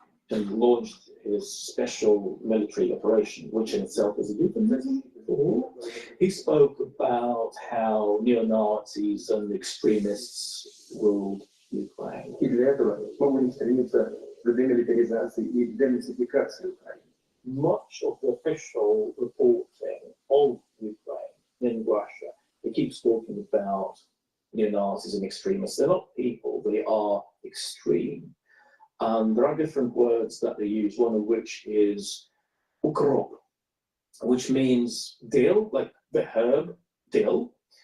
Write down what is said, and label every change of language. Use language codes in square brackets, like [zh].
[en] and launched his special military operation, which in itself is a euphemism for war. He spoke about how neo-Nazis and extremists ruled Ukraine. [ru] И для этого мы стремимся к демилитаризации и денацификации Украины. [en] Much of the official reporting of Ukraine in Russia, it keeps talking about neo-Nazis and extremists. They're not people, they are extreme. There are different words that they use, one of which is ukrop, which means dill, like the herb dill.